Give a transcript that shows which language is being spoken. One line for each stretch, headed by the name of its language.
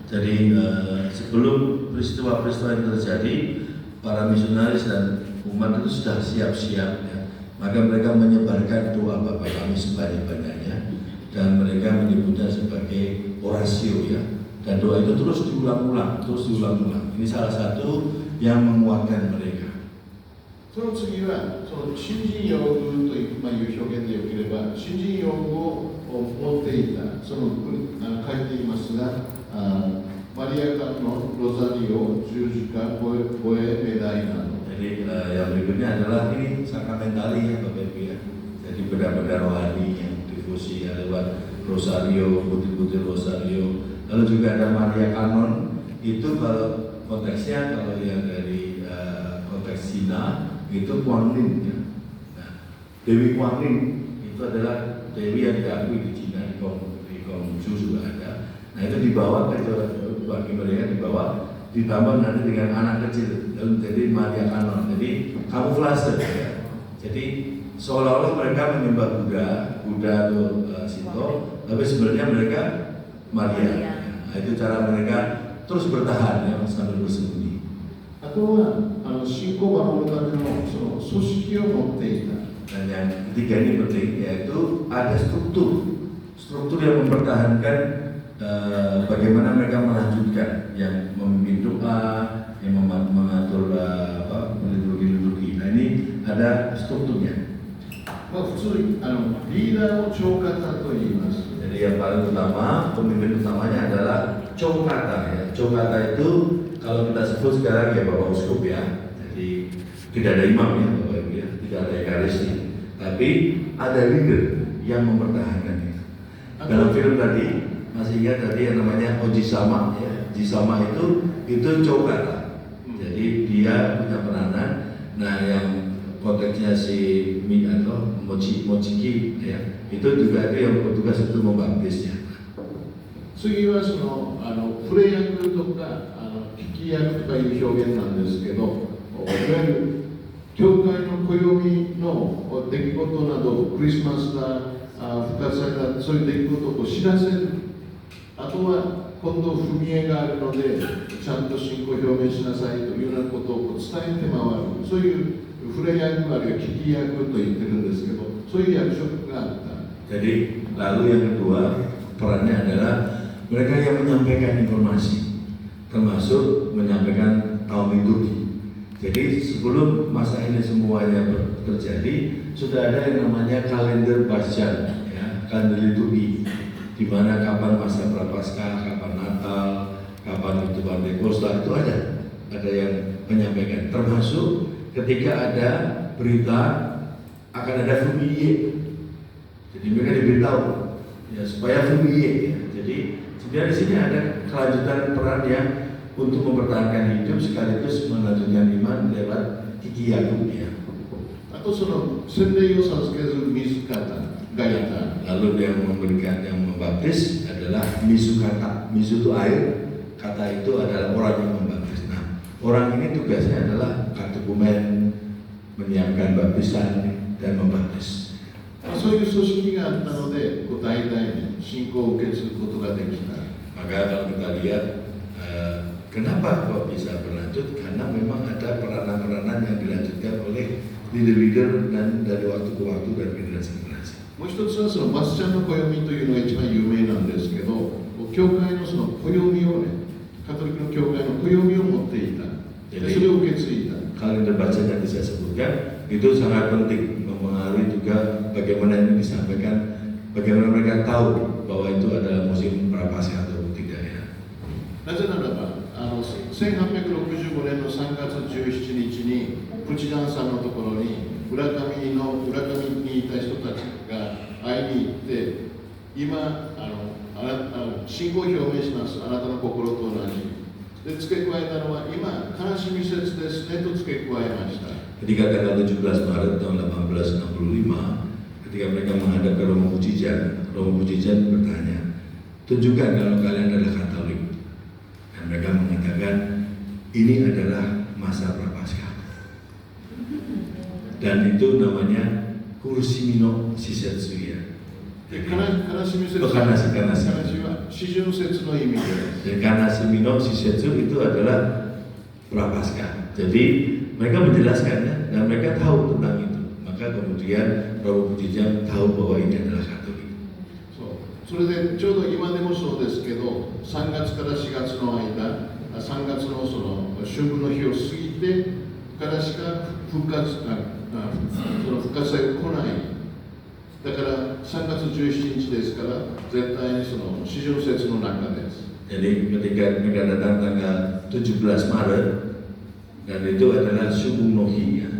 Indonesian: Jadi sebelum peristiwa-peristiwa yang terjadi, para misionaris dan umat itu sudah siap-siap ya. Maka mereka menyebarkan doa Bapa Kami sebanyak-banyaknya dan mereka menyebutnya sebagai orasio ya. Dan doa itu terus diulang-ulang. Ini salah satu yang menguatkan mereka.
Japanese: その次は、その新人用具という、いう表現でよければ、新人用具を持っていた、その書いていますが、マリア間のロザリオ、十字架、ボエメダイナの。
Indonesian: Jadi yang berikutnya adalah ini sakramentali ya Bapak Ibu ya. Jadi benda-benda rohani yang difusi ya, lewat rosario, putih-putih rosario. Lalu juga ada Maria Kanon. Itu kalau konteksnya, kalau yang dari konteks Cina itu Kuan Yin ya. Nah, Dewi Kuan Yin itu adalah dewi yang diakui di Cina, di Konghucu juga ada. Nah itu dibawa ke bagi mereka dibawa, ditambah nanti dengan anak kecil, jadi Maria Kanon, jadi kamuflase ya. Jadi seolah-olah mereka menyembah Buddha atau Shinto, tapi sebenarnya mereka Maria. Nah, itu cara mereka terus bertahan ya sambil bersembunyi.
Japanese: あとは信仰を守るためのその組織を持っていた。
Indonesian: Dan yang ketiga ini penting, yaitu ada struktur yang mempertahankan bagaimana mereka melanjutkan, yang memimpin doa, yang mengatur liturgi. Nah ini ada strukturnya.
Japanese: 普通リーダーを長方と言います。
Indonesian: Jadi yang paling utama, pemimpin utamanya adalah Chokata ya. Chokata itu kalau kita sebut sekarang ya Bapak Uskup ya. Jadi tidak ada imam ya Bapak Ibu ya, tidak ada ekaristi, tapi ada leader yang mempertahankan itu. Dalam film tadi masih ingat tadi yang namanya Ojisama ya. Ojisama itu Chokata. Jadi dia punya peranan. Nah yang konteksnya si Mochiki ya, itu juga itu yang bertugas untuk membaptisnya.
Japanese: 次はその触れ役とか聞き役とかいう表現なんですけど、いわゆる教会の暦の出来事など、クリスマスだ、復活祭だ、そういう出来事を知らせる。あとは今度踏み絵があるので、ちゃんと信仰表明しなさいというようなことを伝えて回る。そういう触れ役あるいは聞き役と言ってるんですけど、そういう役職があった。
Indonesian: Jadi lalu yang kedua perannya adalah mereka yang menyampaikan informasi, termasuk menyampaikan tahun liturgi. Jadi sebelum masa ini semuanya terjadi, sudah ada yang namanya kalender Pascan, ya, kalender liturgi, di mana kapan masa Prapaskah, kapan Natal, kapan itu Pentekosta, itu ada yang menyampaikan, termasuk ketika ada berita akan ada fumiye. Jadi mereka diberitahu ya supaya fumiye ya. Jadi sebenarnya di sini ada kelanjutan peran yang untuk mempertahankan hidup sekaligus melanjutkan iman lewat kikiyaku ya. Atau sono sendiri sanskrit misukata gayata. Lalu yang memberikan yang membaptis adalah misukata. Misu itu air, kata itu adalah orang yang membaptis. Nah, orang ini tugasnya adalah kategumen, menyiapkan baptisan dan membaptis.
Japanese: そういう組織があったので、代々に信仰を受け継ぐことができた。
Indonesian: Maka kalau kita lihat kenapa kok bisa berlanjut, karena memang ada peranan-peranan yang dilanjutkan oleh leader-leader dan dari waktu ke waktu dan generasi ke generasi.
Japanese: もう一つはそのバスチャンの暦というのが一番有名なんですけど、教会のその暦をね、カトリックの教会の暦を持っていた。でそれを受け継いだ。
Indonesian: Kalender baca yang saya sebutkan itu sangat penting, mempengaruhi juga bagaimana ini disampaikan, bagaimana mereka tahu bahwa itu adalah musim prapaskah atau tidak ya.
Japanese: なぜならば、1865年の3月17日にプチダンさんのところに浦上にいた人たちが会いに行って、今信仰を表明します、あなたの心と同じ。で付け加えたのは今悲しみ節ですねと付け加えました。
Indonesian: Ketika tanggal 17 Maret tahun 1865, ketika mereka menghadap ke Romo Pujijan bertanya, tunjukkan kalau kalian adalah Katolik. Dan mereka mengatakan, ini adalah masa prapaskah. Dan itu namanya Kursimino Shisetsuya.
Japanese: で悲しみ節は四旬節の意味です。
Indonesian: Dan Kursimino Shisetsu itu adalah prapaskah. Jadi mereka menjelaskan ya, dan mereka tahu tentang itu. Maka kemudian Romo Pujijan tahu bahwa ini adalah Katolik.
Japanese: それでちょうど今でもそうですけど、3月から4月の間、3月のその春分の日を過ぎてからしか復活祭が来ない。だから3月17日ですから絶対にその四旬節の中です。
Indonesian: Jadi ketika mereka datang tanggal 17 Maret dan itu adalah Subung Nohi ya.